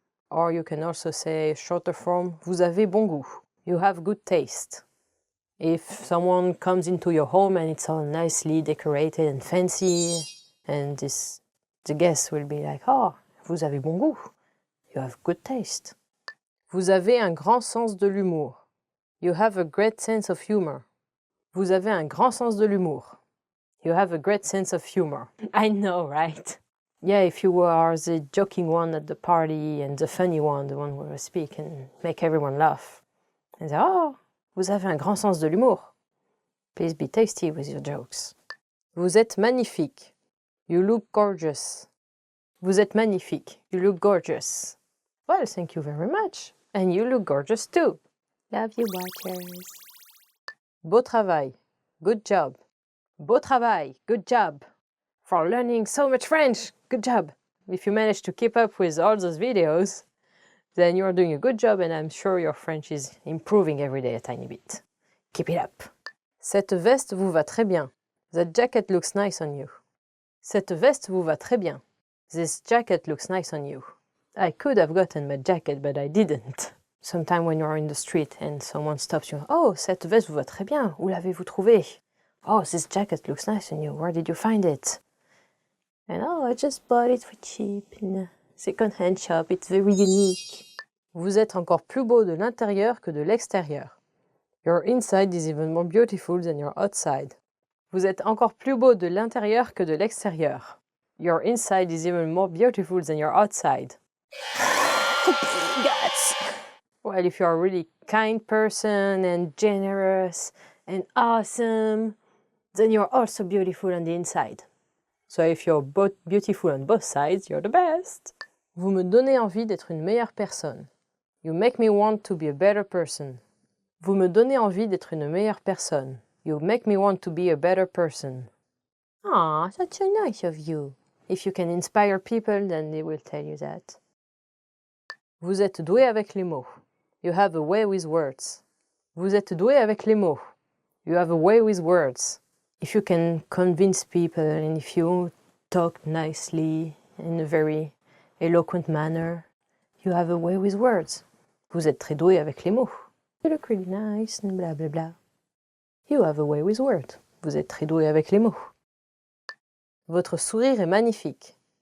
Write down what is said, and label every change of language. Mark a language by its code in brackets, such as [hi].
[en] Or you can also say shorter form, [fr] vous avez bon goût. [en] You have good taste. If someone comes into your home and it's all nicely decorated and fancy, and the guest will be like, oh, [fr] vous avez bon goût. [en] You have good taste. [fr] Vous avez un grand sens de l'humour. [en] You have a great sense of humor. [fr] Vous avez un grand sens de l'humour. [en] You have a great sense of humor. I know, right? Yeah, if you are the joking one at the party and the funny one, the one who will speak and make everyone laugh. And say, oh, [fr] vous avez un grand sens de l'humour. [en] Please be tasty with your jokes. [fr] Vous êtes magnifique. [en] You look gorgeous. [fr] Vous êtes magnifique. [en] You look gorgeous. Well, thank you very much. And you look gorgeous too. Love you, watchers. [fr] Beau travail. [en] Good job. Beau travail. Good job. For learning so much French. Good job. If you manage to keep up with all those videos, then you're doing a good job and I'm sure your French is improving every day a tiny bit. Keep it up. [fr] Cette veste vous va très bien. [en] That jacket looks nice on you. [fr] Cette veste vous va très bien. [en] This jacket looks nice on you. I could have gotten my jacket, but I didn't. Sometime when you're in the street and someone stops you, oh, [fr] cette veste vous va très bien. Où l'avez-vous trouvé? [en] Oh, this jacket looks nice on you. Where did you find it? And oh, I just bought it for cheap in a second-hand shop. It's very unique. [fr] Vous êtes encore plus beau de l'intérieur que de l'extérieur. [en] Your inside is even more beautiful than your outside. [fr] Vous êtes encore plus beau de l'intérieur que de l'extérieur. [en] Your inside is even more beautiful than your outside. Guts. Well, if you're a really kind person and generous and awesome, then you're also beautiful on the inside. So if you're both beautiful on both sides, you're the best. [fr] Vous me donnez envie d'être une meilleure personne. [en] You make me want to be a better person. [fr] Vous me donnez envie d'être une meilleure personne. [en] You make me want to be a better person. Aw, that's so nice of you. If you can inspire people, then they will tell you that. [fr] Vous êtes doué avec les mots. [en] You have a way with words. [fr] Vous êtes doué avec les mots. [en] You have a way with words. If you can convince people and if you talk nicely in a very eloquent manner, you have a way with words. [fr] Vous êtes très doué avec les mots. [en] You look really nice and blah blah blah. You have a way with words. [fr] Vous êtes très doué avec les mots. Votre sourire est magnifique.